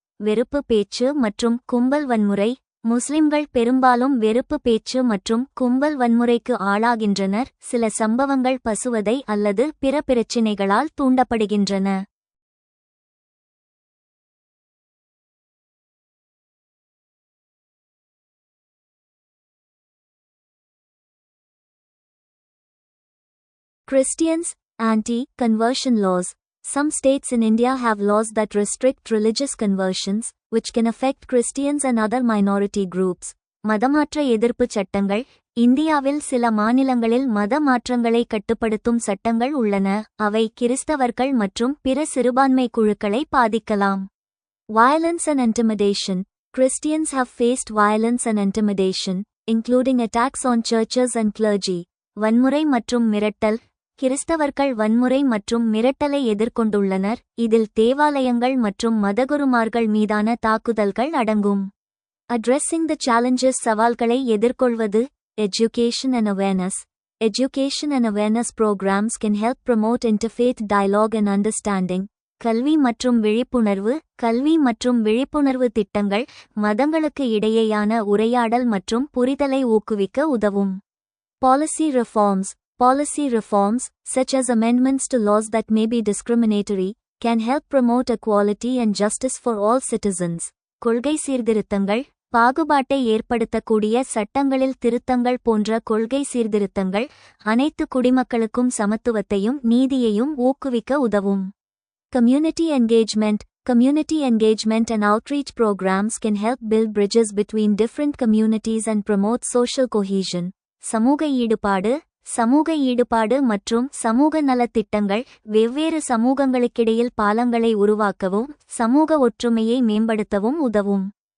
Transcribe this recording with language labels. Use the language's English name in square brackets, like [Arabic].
[Tamil] வெறுப்பு பேச்சு மற்றும் கும்பல் வன்முறை. முஸ்லிம்கள் பெரும்பாலும் வெறுப்பு பேச்சு மற்றும் கும்பல் வன்முறைக்கு ஆளாகின்றனர், சில சம்பவங்கள் பசுவதை அல்லது பிற பிரச்சினைகளால் தூண்டப்படுகின்றன. [English] Christians. Anti-conversion laws. Some states in India have laws that restrict religious conversions, which can affect Christians and other minority groups. [Tamil] மதமாற்ற எதிர்ப்பு சட்டங்கள். இந்தியாவில் சில மாநிலங்களில் மத மாற்றங்களை கட்டுப்படுத்தும் சட்டங்கள் உள்ளன, அவை கிறிஸ்தவர்கள் மற்றும் பிற சிறுபான்மை குழுக்களை பாதிக்கலாம். [English] Violence and intimidation. Christians have faced violence and intimidation, including attacks on churches and clergy. [Tamil] வன்முறை மற்றும் மிரட்டல். கிறிஸ்தவர்கள் வன்முறை மற்றும் மிரட்டலை எதிர்கொண்டுள்ளனர், இதில் தேவாலயங்கள் மற்றும் மதகுருமார்கள் மீதான தாக்குதல்கள் அடங்கும். [English] Addressing the challenges. [Tamil] சவால்களை எதிர்கொள்வது. [English] Education and awareness. Education and awareness programs can help promote interfaith dialogue and understanding. [Tamil] கல்வி மற்றும் விழிப்புணர்வு. கல்வி மற்றும் விழிப்புணர்வு திட்டங்கள் மதங்களுக்கு இடையேயான உரையாடல் மற்றும் புரிதலை ஊக்குவிக்க உதவும். [English] Policy reforms. Policy reforms, such as amendments to laws that may be discriminatory, can help promote equality and justice for all citizens. [Tamil] கொள்கை சீர்திருத்தங்கள். பாகுபாட்டை ஏற்படுத்தக்கூடிய சட்டங்களில் திருத்தங்கள் போன்ற கொள்கை சீர்திருத்தங்கள் அனைத்து குடிமக்களுக்கும் சமத்துவத்தையும் நீதியையும் ஊக்குவிக்க உதவும். [English] Community engagement. Community engagement and outreach programs can help build bridges between different communities and promote social cohesion. [Tamil] சமூக ஈடுபாடு. சமூக ஈடுபாடு மற்றும் சமூக நலத்திட்டங்கள் வெவ்வேறு சமூகங்களுக்கிடையில் பாலங்களை உருவாக்கவும் சமூக ஒற்றுமையை மேம்படுத்தவும் உதவும்.